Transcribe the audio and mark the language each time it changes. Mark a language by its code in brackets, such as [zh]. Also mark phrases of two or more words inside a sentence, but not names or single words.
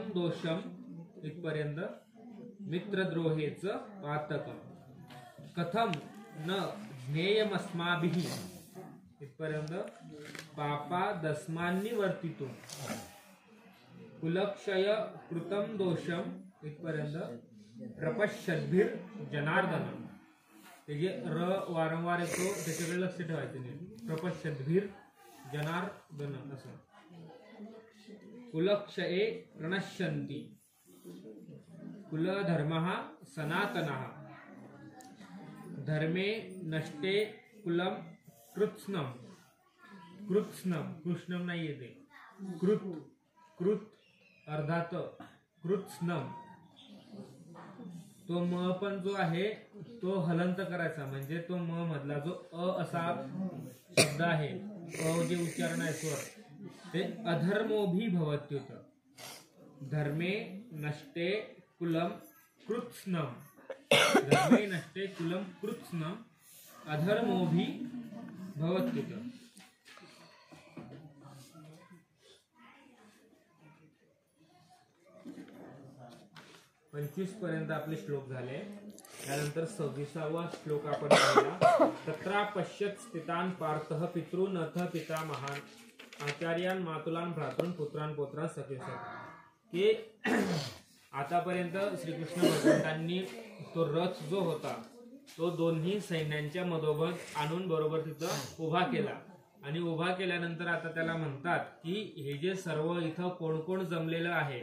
[sa] दोषम इत्पर्यंत मित्रद्रोहेच पातकम् कथं न ज्ञेयमस्माभिः इत्पर्यंत पापादस्मान्निवर्तितुं कुलक्षय कृतं दोषम इत्पर्यंत प्रपश्यद्भिर्जनार्दनम [mr] ते जे र वारंवार येतो त्याच्याकडे लक्ष ठेवायचं नाही [sa] प्रपश्यद्भिर्जनार्दन असं कुलक्षये प्रणश्यन्ति कुलधर्मः सनातनः धर्मे नष्टे कुलम कृत्स्नम कृष्णम [mr] नाही येते [sa] कृत अर्धात कृत्स्नम [mr] तो म पण जो आहे तो हलंत करायचा म्हणजे तो म मधला जो अ असा शब्द आहे अ जे उच्चारण आहे स्वर ते [sa] अधर्मोभी भवत्युत धर्मे नष्टे कुलम कृत्स्नम धर्मे नष्टे कुलम कृत्स्नम अधर्मोभी भवत्युत [mr] 25 पर्यंत आपले श्लोक झाले. त्यानंतर 26वा श्लोक आपण पाहिला. [sa] तत्रा पश्यत स्थितान पार्थः पितॄन् अथ पितामहान् आचार्यान् मातुलान् भ्रातॄन् पुत्रान् पौत्रान् सखेसख. [mr] की आतापर्यंत श्रीकृष्ण भगवंतांनी तो रथ जो होता तो दोन्ही सैन्यांच्या मधोमध आणून बरोबर तिथं उभा केला आणि उभा केल्यानंतर आता त्याला म्हणतात की हे जे सर्व इथं कोण कोण जमलेलं आहे.